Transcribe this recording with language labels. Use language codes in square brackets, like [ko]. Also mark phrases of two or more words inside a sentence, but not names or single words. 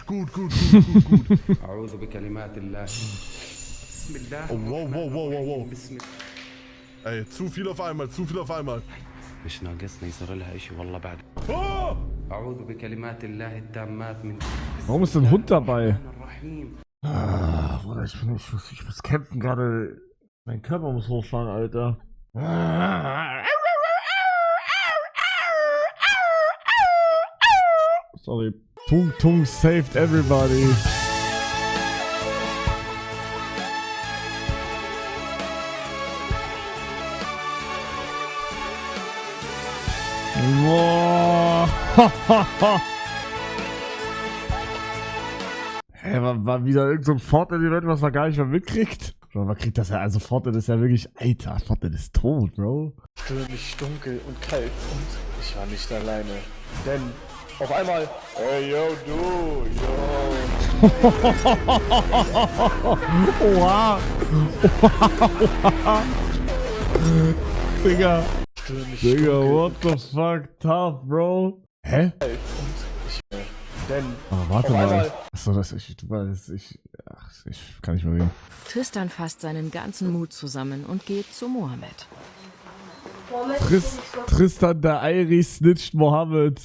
[ar] أعوذ بكلمات الله. بسم الله. [de] Oh, wow. Ey, zu viel auf einmal. [ar] مش ناقصنا يصير لها إشي والله بعد. أعوذ بكلمات الله التامات من. [de] Warum ist ein Hund dabei? [ar] الرحيم. [de] Ah, Bruder, ich muss kämpfen gerade. Mein Körper muss hochfahren, Alter. Sorry. [en] Tung saved everybody. [de] Boah. Hä, war wieder irgend so ein Fortnite-Event, was man gar nicht mehr mitkriegt? Bro, man kriegt das ja, also Fortnite ist ja wirklich, Alter, Fortnite ist tot, Bro. Für mich dunkel und kalt und ich war nicht alleine. Denn auf einmal, hey yo, du, yo. Oha. Digga, [en] what the fuck, tough, Bro. [de] Hä? Denn Aber warte mal. Achso, ich kann nicht mehr reden. Tristan fasst seinen ganzen Mut zusammen und geht zu Mohammed. Tristan der Airi snitcht Mohammed.